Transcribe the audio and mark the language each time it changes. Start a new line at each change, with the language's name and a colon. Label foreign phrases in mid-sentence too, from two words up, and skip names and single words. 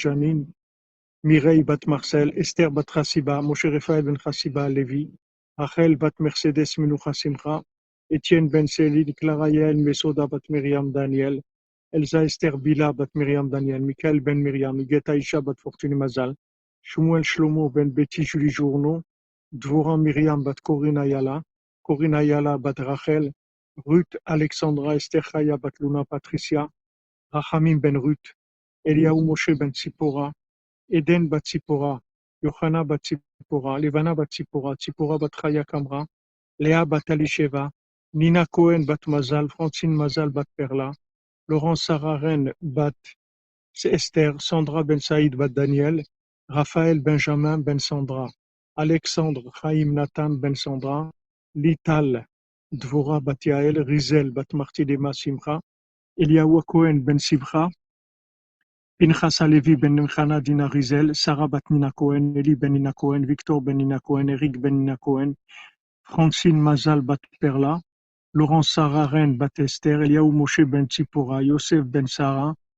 French: Janine, Mireille bat Marcel, Esther bat Chassiba, Moshe Raphaël ben Chassiba Lévi, Rachel bat Mercedes Menucha Simcha, Étienne ben Céline, Clara Yael Mesoda bat Myriam Daniel, Elsa Esther Bila bat Myriam Daniel, Michael ben Myriam, Igeta Isha bat Fortuné Mazal, Shmuel Shlomo ben Betty Julie Journo, Dvorah Myriam bat Corinne Ayala bat Rachel, Ruth Alexandra Esther Chaya bat Luna Patricia, Rachamim ben Ruth, Eliaou Moshe ben Tzipora, Eden bat Tzipora, Yochana bat Tzipora, Levana bat Tzipora, Tzipora bat Chaya Kamra, Léa bat Alisheva, Nina Cohen bat Mazal, Francine Mazal bat Perla, Laurence Sarah Ren bat Esther, Sandra ben Saïd bat Daniel, Raphaël Benjamin ben Sandra, Alexandre Chaim Nathan ben Sandra, Lital Dvorah bat Yael, Rizel bat Martidema Simcha, Eliaou Cohen ben Simcha, Pinchas Alevi ben Chana Dina Rizel, Sarah bat Nina Cohen, Eli ben Nina Cohen, Victor ben Nina Cohen, Eric ben Nina Cohen, Francine Mazal bat Perla, Laurence Sarah Ren bat Esther, Eliaou Moshe ben Tzipora, Yosef ben Sarah,